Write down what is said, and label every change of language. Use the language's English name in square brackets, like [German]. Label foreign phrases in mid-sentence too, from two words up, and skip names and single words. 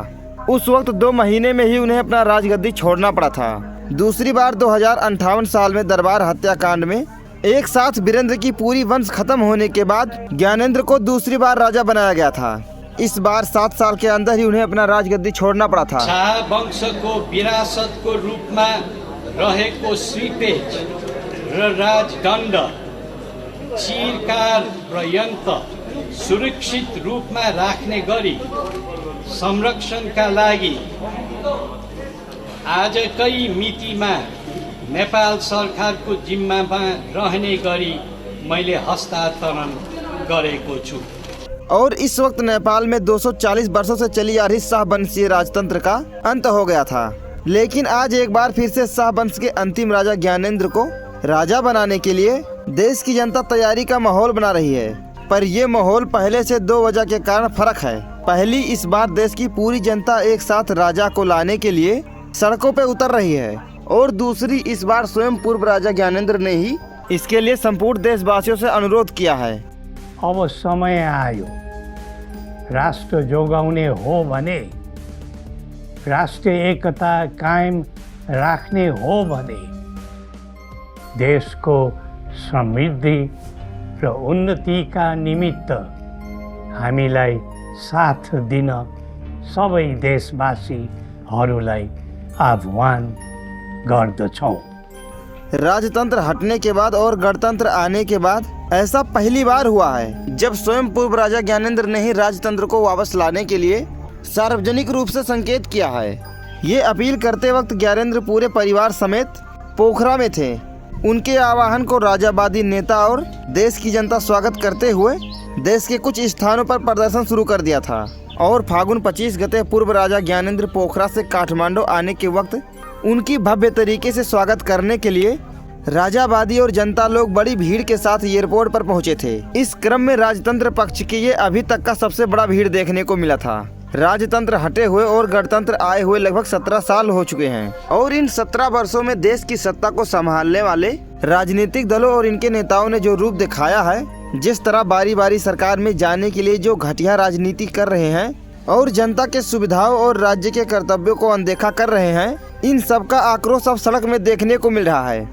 [Hindi] उस वक्त 2 महीने में ही उन्हें अपना राजगद्दी छोड़ना पड़ा था। दूसरी बार 2058 साल में दरबार हत्याकांड में एक साथ वीरेंद्र की पूरी वंश खत्म होने के बाद ज्ञानेंद्र को दूसरी बार राजा बनाया गया था। इस बार 7 साल के अंदर ही उन्हें अपना राजगद्दी छोड़ना पड़ा था। [Nepali] शाह वंशको विरासतको रूपमा रहेको श्रीपेज र राजदण्ड चिरकाल पर्यन्त सुरक्षित रूपमा राख्ने गरी संरक्षणका लागि आजकै मितिमा नेपाल सरकारको जिम्मामा रहने गरी मैले हस्तांतरण गरेको छु। [Hindi] और इस वक्त नेपाल में 240 वर्षों से चली आ रही शाह वंशीय राजतंत्र का अंत हो गया था। लेकिन आज एक बार फिर से शाह वंश के अंतिम राजा ज्ञानेंद्र को राजा बनाने के लिए देश की जनता तैयारी का माहौल बना रही है। पर ये माहौल पहले से 2 वजह के कारण फर्क है। पहली, इस बार देश की पूरी जनता एक साथ राजा को लाने के लिए सड़कों पे उतर रही है, और दूसरी, इस बार स्वयं पूर्व राजा ज्ञानेंद्र ने ही इसके लिए संपूर्ण देशवासियों से अनुरोध किया है। [Nepali] अब समय आयो, राष्ट्र जोगाउने हो भने, राष्ट्रिय एकता कायम राख्ने हो भने देशको समृद्धि र उन्नतिका निमित्त हामीलाई साथ दिन सबै देशवासीहरूलाई आह्वान गर्दछौं। [Hindi] राजतंत्र हटने के बाद और गणतंत्र आने के बाद ऐसा पहली बार हुआ है जब स्वयं पूर्व राजा ज्ञानेंद्र ने ही राजतंत्र को वापस लाने के लिए सार्वजनिक रूप से संकेत किया है। ये अपील करते वक्त ज्ञानेंद्र पूरे परिवार समेत पोखरा में थे। उनके आह्वान को राजावादी नेता और देश की जनता स्वागत करते हुए देश के कुछ स्थानों पर प्रदर्शन शुरू कर दिया था। और फागुन 25 गते पूर्व राजा ज्ञानेंद्र पोखरा से काठमांडू आने के वक्त उनकी भव्य तरीके से स्वागत करने के लिए राजावादी और जनता लोग बड़ी भीड़ के साथ एयरपोर्ट पर पहुंचे थे। इस क्रम में राजतंत्र पक्ष की ये अभी तक का सबसे बड़ा भीड़ देखने को मिला था। राजतंत्र हटे हुए और गणतंत्र आए हुए लगभग 17 साल हो चुके हैं, और इन 17 वर्षों में देश की सत्ता को संभालने वाले राजनीतिक दलों और इनके नेताओं ने जो रूप दिखाया है, जिस तरह बारी बारी सरकार में जाने के लिए जो घटिया राजनीति कर रहे हैं और जनता के सुविधाओं और राज्य के कर्तव्यों को अनदेखा कर रहे हैं, इन सब का आक्रोश अब सड़क में देखने को मिल रहा है।